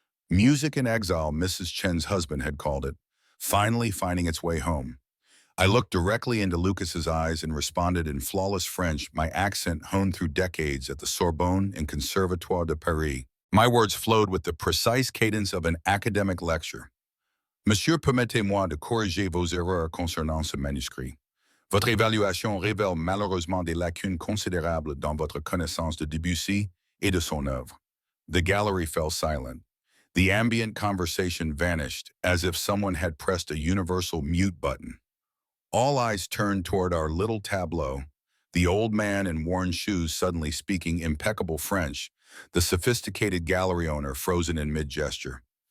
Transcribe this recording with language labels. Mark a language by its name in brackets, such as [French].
[English] Music in exile, Mrs. Chen's husband had called it, finally finding its way home. I looked directly into Lucas's eyes and responded in flawless French, my accent honed through decades at the Sorbonne and Conservatoire de Paris. My words flowed with the precise cadence of an academic lecture. [French] Monsieur, permettez-moi de corriger vos erreurs concernant ce manuscrit. Votre évaluation révèle malheureusement des lacunes considérables dans votre connaissance de Debussy et de son œuvre. [English] The gallery fell silent. The ambient conversation vanished as if someone had pressed a universal mute button. All eyes turned toward our little tableau, the old man in worn shoes suddenly speaking impeccable French, the sophisticated gallery owner frozen in mid-gesture.